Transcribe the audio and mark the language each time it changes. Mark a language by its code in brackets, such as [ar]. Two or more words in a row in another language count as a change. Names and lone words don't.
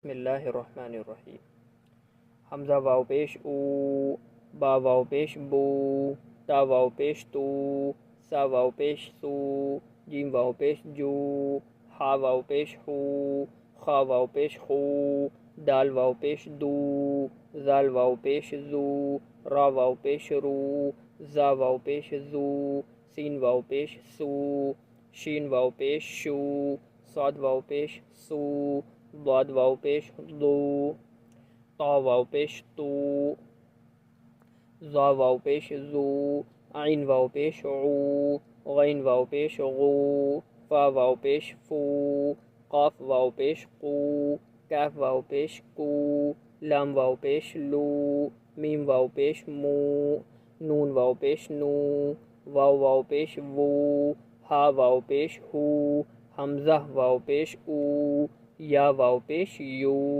[ar] بسم اللہ الرحمن الرحیم۔ [ur] حمزہ واو پیش او، با واو پیش بو، تا واو پیش تو، سا واو پیش سو، جیم واو پیش جو، ہا واو پیش ہو، خا واو پیش خو، دال واو پیش دو، زال واو پیش زو، را واو پیش رو، زا واو پیش زو، سین واو پیش سو، شین واو پیش شو، صاد واو پیش سو، ضاد واو پیش ضو، طا واو پیش تو، ظا واو پیش زو، عین واو پیش عو، غین واو پیش غو، فا واو پیش فو، قاف واو پیش قو، کاف واو پیش کو، لام واو پیش لو، میم واو پیش مو، نون واو پیش نو، واو پیش وو، ہا واو پیش ہو، حمزہ واو پیش او، یا واو پیش یو،